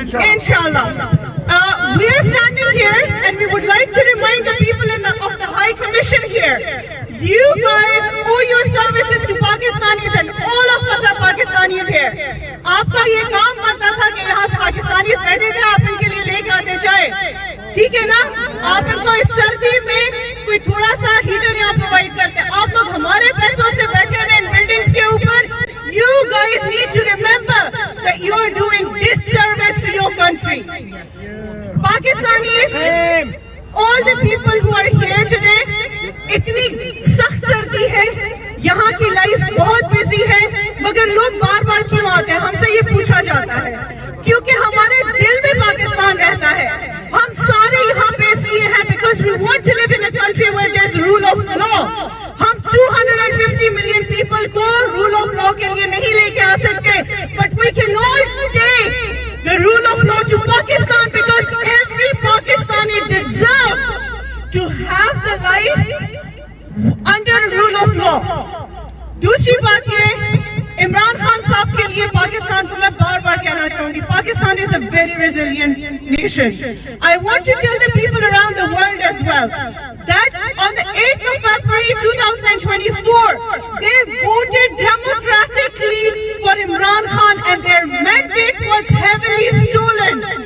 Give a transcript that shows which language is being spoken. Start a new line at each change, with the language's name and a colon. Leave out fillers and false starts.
English: Inshallah. We are standing here and we would like to remind the people of the High Commission here. You guys owe your services to Pakistanis and all of us are Pakistanis here.
Urdu: آپ کا یہ کام بنتا تھا کہ یہاں سے پاکستانی بیٹھے تھے, آپ ان کے لیے لے کے آتے چائے, ٹھیک ہے نا. آپ ان کو اس سردی میں کوئی تھوڑا سا ہیٹر یہاں پرووائڈ کرتے. آپ لوگ ہمارے پیسوں سے بیٹھے ہوئے ان بلڈنگز کے اوپر.
English: You guys need to remember that you are doing disservice to your country. Pakistanis, all the people who are here today,
Urdu: اتنی سخت سردی ہے, یہاں کی لائف بہت بزی ہے, مگر لوگ بار بار کیوں آتے ہیں؟ ہم سے یہ پوچھا جاتا ہے کیونکہ ہمارے دل میں پاکستان رہتا ہے. ہم سارے یہاں پہ اس لیے ہیں
English: because we want to live in a country where there's rule of law. ہم 250 million people کو rule of law
Urdu: کے لیے نہیں لے کے آ سکتے,
English: but we can all take the rule of law to Pakistan because every Pakistani deserves to have the life under rule of law.
Urdu: دوسری بات یہ, عمران خان صاحب کے لیے پاکستان کو میں بار بار کہنا چاہوں گی, Pakistan
English: is a very resilient nation. I want to tell the people around the world as well that on the 8th of February 2024 they voted democratically for Imran Khan and their mandate was heavily stolen.